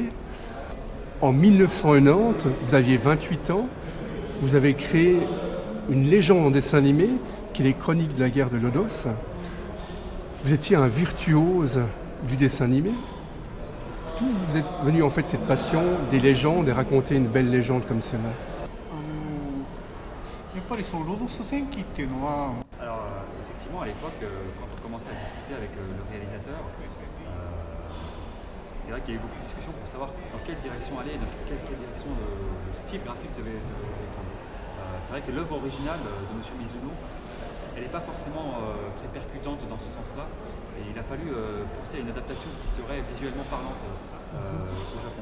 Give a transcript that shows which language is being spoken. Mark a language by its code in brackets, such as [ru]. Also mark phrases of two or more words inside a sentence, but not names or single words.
[fr] En 1990, vous aviez 28 ans, vous avez créé une légende en dessin animé qui est les Chroniques de la guerre de Lodos. Vous étiez un virtuose du dessin animé. D'où vous êtes venu en fait cette passion des légendes et raconter une belle légende comme celle-là? [ja] やっぱりそのロードス戦記っていうのは [fr] Alors, effectivement, à l'époque, quand on commençait à discuter avec le réalisateur, c'est vrai qu'il y a eu beaucoup de discussions pour savoir dans quelle direction aller, dans quelle direction le style graphique devait prendre. C'est vrai que l'œuvre originale de M. Mizuno, elle n'est pas forcément très percutante dans ce sens-là, et il a fallu penser à une adaptation qui serait visuellement parlante au Japon.